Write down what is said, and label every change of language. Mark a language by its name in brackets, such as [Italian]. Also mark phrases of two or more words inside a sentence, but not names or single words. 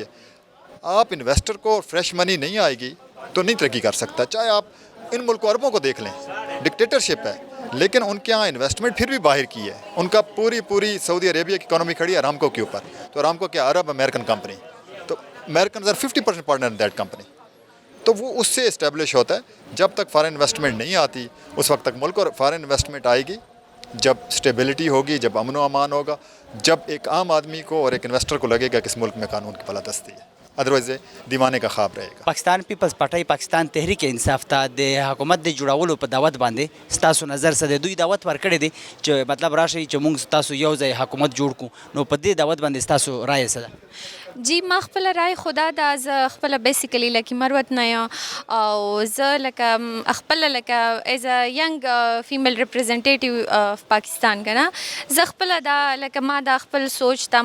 [Urdu] آپ انویسٹر کو [English] fresh money [Urdu] نہیں آئے گی تو نہیں ترقی کر سکتا. چاہے آپ ان ملکوں عربوں کو دیکھ لیں، ڈکٹیٹرشپ ہے لیکن ان کے یہاں انویسٹمنٹ پھر بھی باہر کی ہے. ان کا پوری سعودی عربیہ کی اکانومی کھڑی ہے ارامکو کے اوپر. تو ارامکو کیا [English] Arab American company, [Urdu] تو [English] Americans are 50% partner in that company. [Urdu] تو وہ اس سے اسٹیبلش ہوتا ہے. جب تک [English] foreign investment [Urdu] نہیں آتی اس وقت تک ملک، اور [English] foreign investment [Urdu] آئے گی جب اسٹیبلٹی ہوگی، جب امن و امان ہوگا، جب ایک عام آدمی کو اور ایک انویسٹر کو لگے گا کہ اس ملک میں قانون کی بالادستی ہے. ادروائز دیوانے کا خواب رہے گا. [Pashto] پاکستان پیپلز پارٹی پاکستان تحریک انصاف ته د حکومت د جوړولو په دعوت باندې ستاسو نظر څه دی؟ دوی دعوت ورکړی دی چې مطلب راشي چې موږ تاسو یو ځای حکومت جوړ کړو، نو په دې دعوت باندې ستاسو رایه څه ده؟ جی ما خپل رای خدا دا زه خپل بیسیکلی لکه مروت نه یم او زه لکه خپل لکه [English] as a young female representative of Pakistan [Pashto] کنه زه خپل دا لکه ما دا خپل سوچ دا